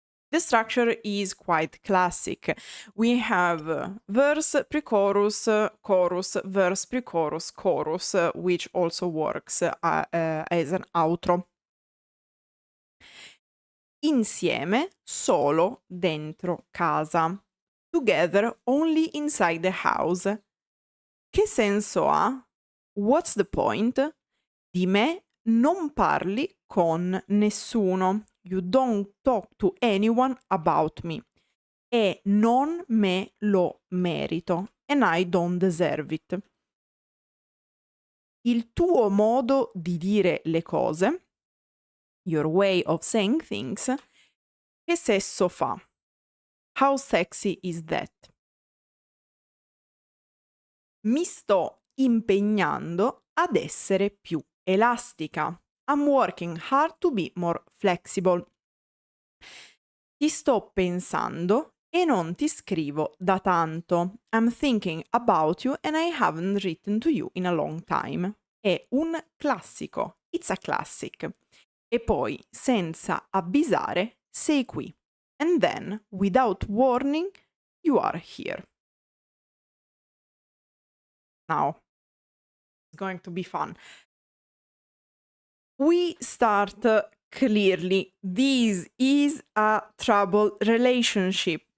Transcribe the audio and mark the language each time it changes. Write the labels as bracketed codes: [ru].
[en] The structure is quite classic. We have verse, pre-chorus, chorus, verse, pre-chorus, chorus, which also works as an outro. [it] Insieme, solo, dentro casa. [en] Together, only inside the house. [it] Che senso ha? [en] What's the point? [it] Di me non parli con nessuno. [en] You don't talk to anyone about me. [it] E non me lo merito. [en] And I don't deserve it. [it] Il tuo modo di dire le cose, [en] your way of saying things, [it] che sesso fa? [en] How sexy is that? [it] Mi sto impegnando ad essere più elastica. [en] I'm working hard to be more flexible. [it] Ti sto pensando e non ti scrivo da tanto. [en] I'm thinking about you and I haven't written to you in a long time. [it] È un classico. [en] It's a classic. [it] E poi, senza avvisare, sei qui. [en] And then, without warning, you are here. Now, it's going to be fun. We start clearly. This is a troubled relationship.